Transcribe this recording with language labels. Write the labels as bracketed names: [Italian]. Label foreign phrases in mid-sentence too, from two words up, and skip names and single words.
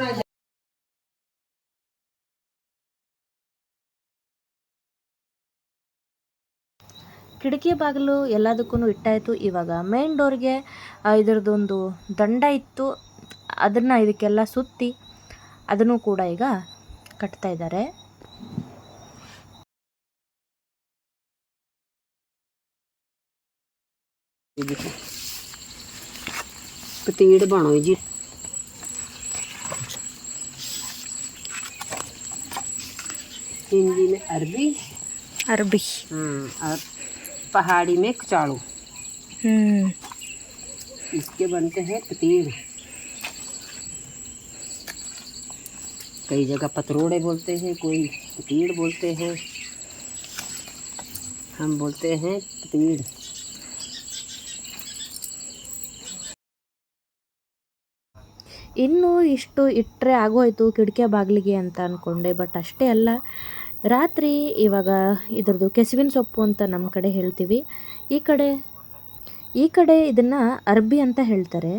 [Kannada] ಕಿಟಕಿ ಬಾಗಿಲು ಎಲ್ಲದಕ್ಕೂ ಇಟ್ಟಾಯಿತು. ಇವಾಗ [English] main doorಗೆ [Kannada] ಇದರದ್ದೊಂದು ದಂಡ ಇತ್ತು, ಅದನ್ನು ಇದಕ್ಕೆಲ್ಲ ಸುತ್ತಿ ಅದನ್ನು ಕೂಡ ಈಗ ಕಟ್ತಾ ಇದ್ದಾರೆ. [Hindi] पतीड़ बनो जी। हिंदी में अरबी, अरबी और पहाड़ी में कचाड़ू। इसके बनते हैं पतीड़। कई जगह पतरोड़े बोलते हैं, कोई पतीड़ बोलते हैं, हम बोलते हैं पतीड़। [Kannada] ಇನ್ನೂ ಇಷ್ಟು ಇಟ್ಟರೆ ಆಗೋಯ್ತು ಕಿಟಕಿ ಬಾಗಿಲಿಗೆ ಅಂತ ಅಂದ್ಕೊಂಡೆ. ಬಟ್ ಅಷ್ಟೇ ಅಲ್ಲ, ರಾತ್ರಿ ಇವಾಗ ಇದ್ರದ್ದು ಕೆಸುವಿನ ಸೊಪ್ಪು ಅಂತ ನಮ್ಮ ಕಡೆ ಹೇಳ್ತೀವಿ, ಈ ಕಡೆ ಇದನ್ನು ಅರ್ಬಿ ಅಂತ ಹೇಳ್ತಾರೆ.